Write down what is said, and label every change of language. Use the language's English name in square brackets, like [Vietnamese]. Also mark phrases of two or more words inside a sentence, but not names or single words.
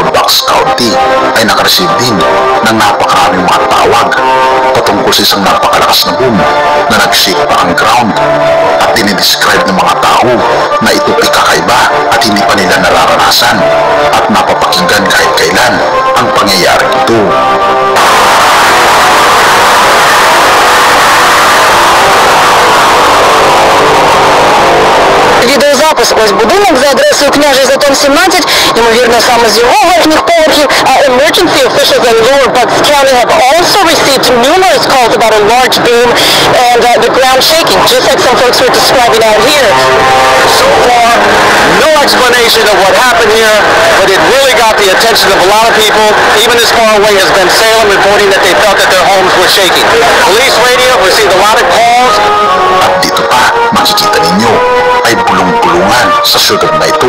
[Filipino] Bucks County ay nakareceive din ng napakaraming mga tawag patungkol sa isang napakalakas na boom na nag-shake pa ang ground, at dinidescribe ng mga tao na ito ay kakaiba at hindi pa nila nararanasan at napapakinggan kahit kailan ang pangyayaring ito. [Ukrainian] Ось будинок за адресою Княжий Затон 17, ймовірно, саме з його верхніх поверхів. [English] Emergency officials in Lower Bucks County have also received numerous calls about a large boom and the ground shaking, just like some folks were describing out here. So far, no explanation of what happened here, but it really got the attention of a lot of people. Even as far away as Ben Salem reporting that they felt that their homes were shaking. Police radio received a lot of calls. [Filipino] At dito pa, makikita syudad na ito.